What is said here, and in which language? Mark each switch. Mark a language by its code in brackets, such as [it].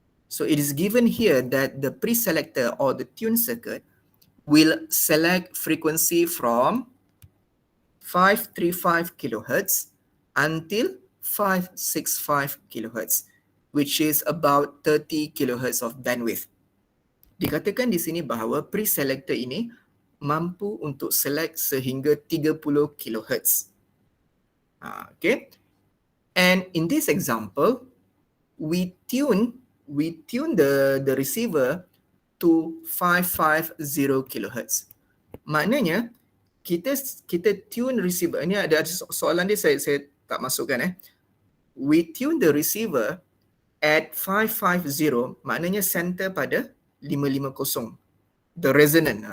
[en] So it is given here that the pre-selector or the tune circuit will select frequency from 535 kHz until 565 kHz, which is about 30 kHz of bandwidth. [ms] Dikatakan di sini bahawa pre-selector ini mampu untuk select sehingga 30 kHz. [en] Okay. And in this example, we tune the receiver to 550 kHz. [ms] Maknanya kita tune receiver. Ini ada soalan dia saya tak masukkan [en] We tune the receiver at 550, [ms] maknanya center pada 550. [en] The resonant.